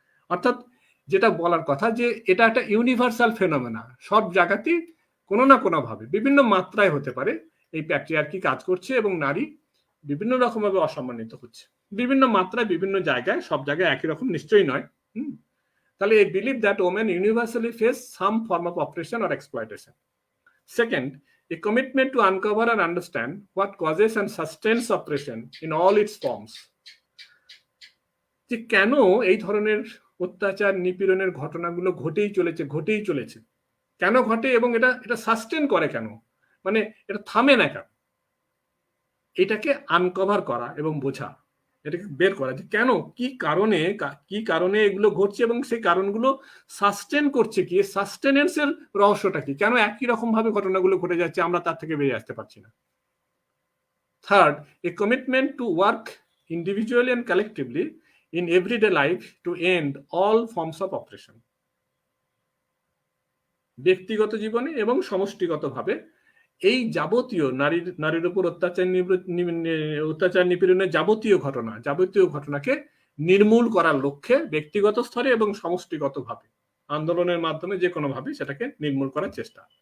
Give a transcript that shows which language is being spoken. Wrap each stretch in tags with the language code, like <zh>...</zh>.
<bn>অর্থাৎ যেটা বলার কথা যে এটা একটা ইউনিভার্সাল ফেনোমেনা, সব জায়গাতেই কোনো না কোনো ভাবে বিভিন্ন মাত্রায় হতে পারে এই প্যাট্রিয়ার্কি কাজ করছে এবং নারী বিভিন্ন রকম ভাবে অসম্মানিত হচ্ছে, বিভিন্ন মাত্রায় বিভিন্ন জায়গায়, সব জায়গায় একই রকম নিশ্চয়ই নয়। তাহলে এই</bn> <en>Believe that women universally face some form of operation or exploitation. Second, a commitment to uncover and understand what causes and sustains oppression in all its forms.</en> <bn>যে কেন এই ধরনের অত্যাচার নিপীড়নের ঘটনাগুলো ঘটেই চলেছে, কেন ঘটে এবং এটা সাস্টেন করে কেন, মানে এটা থামে না কেন, এটাকে আনকভার করা এবং বোঝা, এটাকে বের করা যে কেন, কি কারণে এগুলো ঘটছে এবং সেই কারণগুলো সাস্টেন করছে কি, সাস্টেনেন্সের রহস্যটা কি, কেন একই রকম ভাবে ঘটনাগুলো ঘটে যাচ্ছে, আমরা তার থেকে বেরিয়ে আসতে পারছি না।</bn> <en>Third, a commitment to work individually and collectively in everyday life to end all forms of oppression.</en> <bn>ব্যক্তিগত জীবনে এবং সমষ্টিগতভাবে এই যাবতীয় নারীর উপর অত্যাচার নিপীড়নের যাবতীয় ঘটনাকে নির্মূল করার লক্ষ্যে ব্যক্তিগত স্তরে এবং সমষ্টিগতভাবে আন্দোলনের মাধ্যমে যে কোনো ভাবে সেটাকে নির্মূল করার চেষ্টা।</bn>